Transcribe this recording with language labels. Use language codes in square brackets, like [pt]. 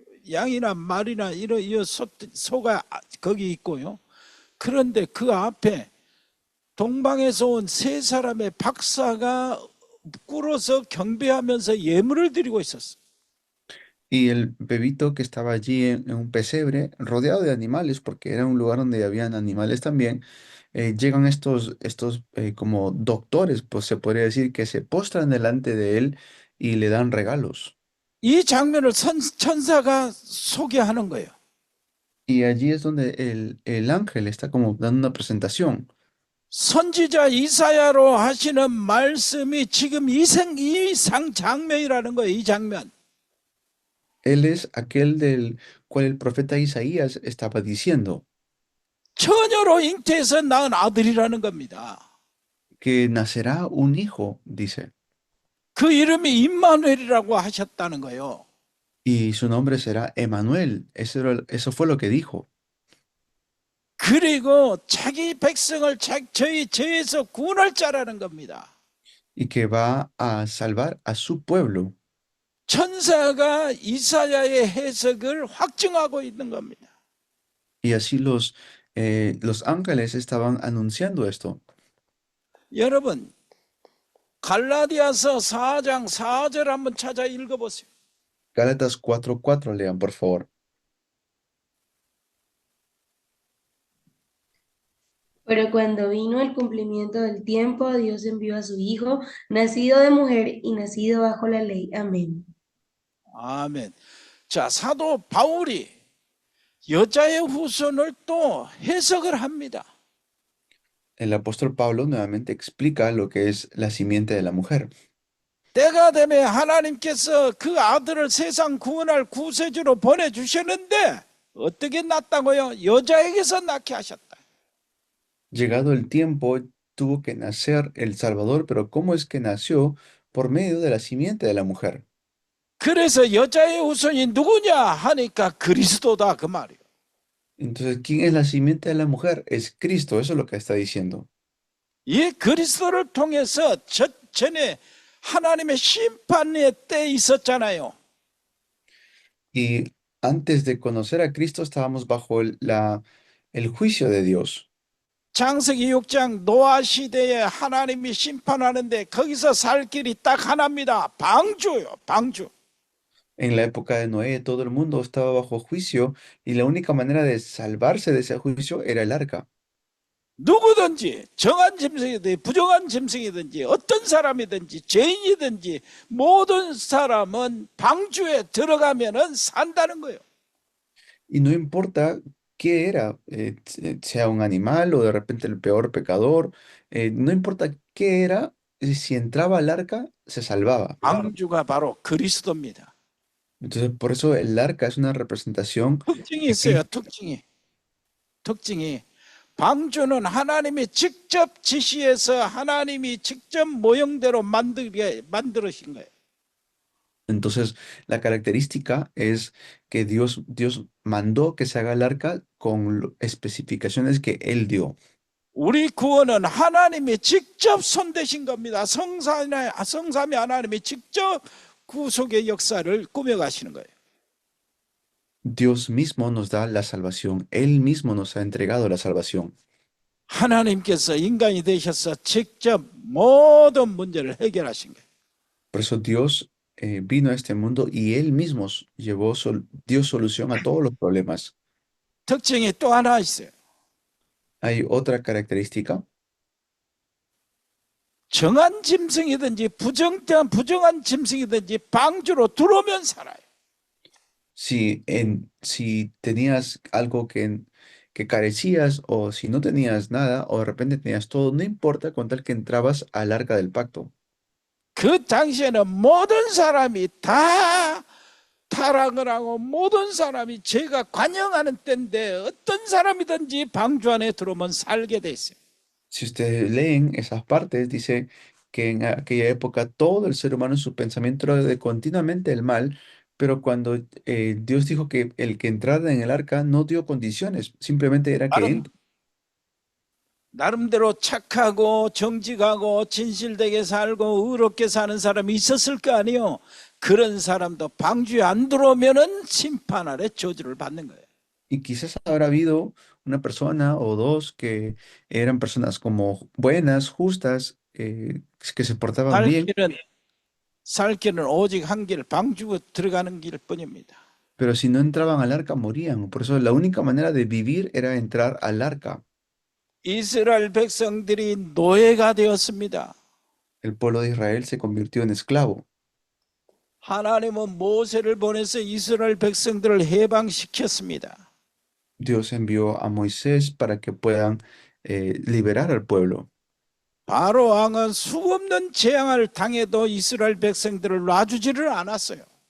[ko] 양이나 말이나 이런 소가 거기 있고요. 그런데 그 앞에 동방에서 온 세 사람의 박사가 꿇어서 경배하면서 예물을 드리고 있었어. [es] Y el bebito que estaba allí en un pesebre, rodeado de animales, porque era un lugar donde habían animales también, llegan estos como doctores, pues se podría decir, que se postran delante de él y le dan regalos. [ko] 이 장면을 천사가 소개하는 거예요. [es] Y allí es donde el ángel está como dando una presentación. [ko] 선지자 이사야로 하시는 말씀이 지금 이 장면이라는 거예요. 이 장면. [es] Él es aquel del cual el profeta Isaías estaba diciendo [ko] 처녀로 잉태해서 낳은 아들이라는 겁니다. [es] que nacerá un hijo, dice, [ko] 그 이름이 임마누엘이라고 하셨다는 거예요. [es] y su nombre será Emanuel. Eso fue lo que dijo. [ko] 그리고 자기 백성을 저희 죄에서 구원할 자라는 겁니다. [es] Y que va a salvar a su pueblo. [ko] 천사가 이사야의 해석을 확증하고 있는 겁니다. [es] Y así los ángeles estaban anunciando esto. [ko] 여러분, 갈라디아서 4장 4절 한번 찾아 읽어보세요. [es] Gálatas 4:4, lean por favor. Pero cuando vino el cumplimiento del tiempo, Dios envió a su Hijo, nacido de mujer y nacido bajo la ley. Amén. [ko] 아멘. 자, 사도 바울이 여자의 후손을 또 해석을 합니다. [es] El apóstol Pablo nuevamente explica lo que es la simiente de la mujer. [ko] 때가 되면 하나님께서 그 아들을 세상 구원할 구세주로 보내주셨는데 어떻게 낳았다고요? 여자에게서 낳게 하셨다. [es] Llegado el tiempo, tuvo que nacer el Salvador, pero ¿cómo es que nació? Por medio de la simiente de la mujer. [ko] 그래서 여자의 후손이 누구냐 하니까 그리스도다 그 말이에요. [es] Entonces, ¿quién es la simiente de la mujer? Es Cristo, eso es lo que está diciendo. [ko] 이 그리스도를 통해서 전에 하나님의 심판의 때 있었잖아요. [es] Y antes de conocer a Cristo estábamos bajo el juicio de Dios. [ko] 창세기 6장 노아 시대에 하나님이 심판하는데 거기서 살 길이 딱 하나입니다. 방주요, 방주. [es] En la época de Noé, todo el mundo estaba bajo juicio y la única manera de salvarse de ese juicio era el arca. [ko] 누구든지 정한 짐승이든지 부정한 짐승이든지 어떤 사람이든지 죄인이든지 모든 사람은 방주에 들어가면은 산다는 거예요. [es] Y no importa qué era, sea un animal o de repente el peor pecador, no importa qué era, si entraba al arca, se salvaba. [ko] 방주가 바로 그리스도입니다. [es] Entonces, por eso el arca es una representación. [ko] 특징이 있어요. 특징이 방주는 하나님이 직접 지시해서 하나님이 직접 모형대로 만들으신 거예요. [es] Entonces, la característica es que Dios mandó que se haga el arca con especificaciones que Él dio. [ko] 우리 구원은 하나님이 직접 손대신 겁니다. 성삼위 하나님이 직접 구속의 역사를 꾸며가시는 거예요. [es] Dios mismo nos da la salvación. Él mismo nos ha entregado la salvación. [ko] 하나님께서 인간이 되셔서 직접 모든 문제를 해결하신 거예요. [es] Por eso Dios vino a este mundo y Él mismo dio solución a todos los problemas. [ko] 특징이 또 하나 있어요. [es] Hay otra característica. [ko] 정한 짐승이든지 부정한 짐승이든지 방주로 들어오면 살아요. [es] Si tenías algo que carecías o si no tenías nada o de repente tenías todo, no importa con tal que entrabas al arca del pacto. [ko] 그 당시에는 모든 사람이 다 타락을 하고 모든 사람이 죄가 관영하는 때인데 어떤 사람이든지 방주 안에 들어오면 살게 돼 있어요. [es] Si ustedes leen esas partes, dice que en aquella época todo el ser humano en su pensamiento era de continuamente el mal, pero cuando Dios dijo que el que entrara en el arca no dio condiciones, simplemente era que [ko] 나름, 나름대로 착하고 정직하고 진실되게 살고 의롭게 사는 사람이 있었을 거 아니에요. 그런 사람도 방주에 안 들어오면은 심판 아래 저주를 받는 거예요. [es] y quizás habrá habido una persona o dos que eran personas como buenas, justas, que se portaban bien, [ko] 살 길은 오직 한 길, 방주 들어가는 길뿐입니다. [es] pero si no entraban al arca morían. Por eso la única manera de vivir era entrar al arca. [ko] 이스라엘 백성들이 노예가 되었습니다. [es] El pueblo de Israel se convirtió en esclavo. [ko] 하나님은 모세를 보내서 이스라엘 백성들을 해방시켰습니다. [es] Dios envió a Moisés para que puedan liberar al pueblo. [ko] 바로 왕은 수없는 재앙을 당해도 이스라엘 백성들을 놔주지를 않았어요.